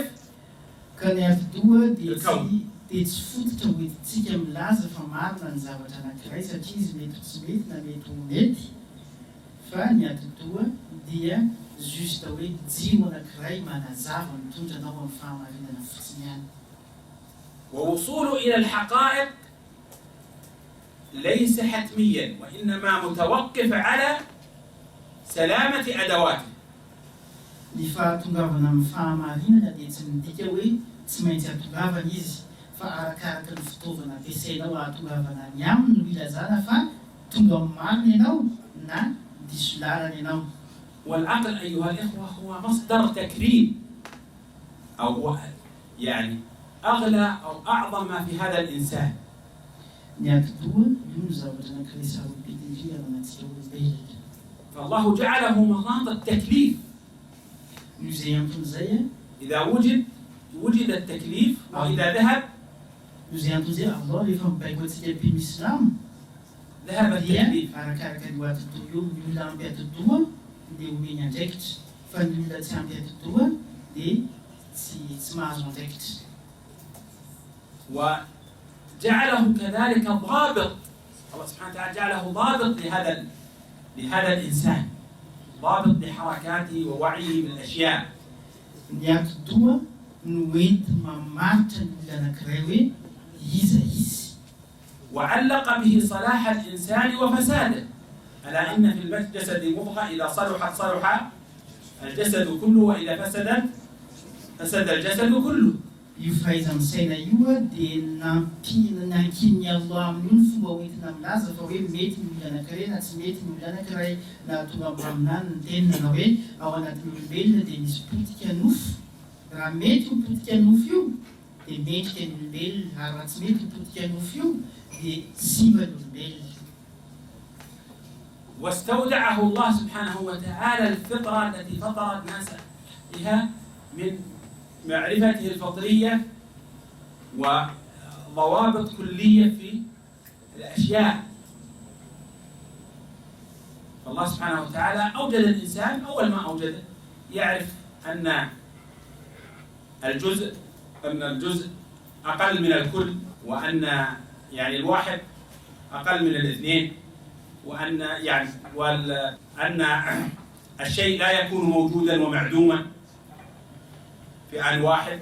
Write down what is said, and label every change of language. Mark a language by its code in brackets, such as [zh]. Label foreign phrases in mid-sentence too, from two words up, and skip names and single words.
[mg] ka ny atotoa dia [ar] الكون. [mg] tsy fototra hoentintsika milaza fa marina ny zavatra anankiray satria izy mety tsy mety na mety ho mety, fa ny atotoa dia juste hoe jiro anankiray manazava mitondra anao amin'ny fahamarinana fotsiny ihany. [ar] ووصوله إلى الحقائق ليس حتميا، وإنما متوقف على سلامة أدواته. [mg] Ny fahatongavana amin'ny fahamarinana dia tsy midika hoe tsy maintsy hatongavana izy, fa arakaraka ny fitaovana ampiasainao ahatongavana ny aminy no ilazana fa tonga amin'ny marina ianao na diso lalana ianao. [ar] والعقل أيها الإخوة هو مصدر تكريم، أو يعني أغلى أو أعظم ما في هذا الإنسان. [mg] Ny atotoa io ny zavatra anankiray sarobidy indrindra anatsika olombelona. [ar] فالله جعله مناط التكليف. [mg] Noho izay anton'izay [ar] إذا وجد التكليف، وإذا ذهب [mg] noho izay anton'izay Allah rehefa mibaiko antsika mpino Islam [ar] ذهب [mg] dia [ar] التكليف. [mg] arakaraka ny atotoa eo ny olona ampy atotoa dia omeny andraikitra, fa ny olona tsy ampy atotoa dia tsy mahazo andraikitra. [ar] وجعله كذلك ضابط، الله سبحانه وتعالى جعله ضابط لهذا الإنسان، ضابط لحركاته ووعيه بالأشياء. [mg] Ny atotoa no enti mamaritra ny olona anankiray hoe iza izy. [ar] وعلق به صلاح الإنسان وفساده، ألا إن في الجسد مضغة إذا صلحت صلح الجسد كله وإذا فسدت فسد الجسد كله. [mg] Io fahaizan'ny saina io dia nankiny Allah amin'io ny fomba hoentina milaza fa hoe mety ny olona anankiray na tsy mety ny olona anankiray, na tonga amin'any ny tenina na hoe ao anatin'ny olombelona dia misy potika nofo. Raha mety ho potika nofo io dia mendrika ny olombelona, ary raha tsy mety ho potika nofo io dia simba ny olombelona. [ar] واستودعه الله سبحانه وتعالى الفطرة التي فطر الناس بها من معرفته الفطرية وضوابط كلية في الأشياء. فالله سبحانه وتعالى أوجد الإنسان، أول ما أوجده يعرف أن الجزء أقل من الكل، وأن يعني الواحد أقل من الاثنين، وأن الشيء لا يكون موجودا ومعدوما في آن واحد.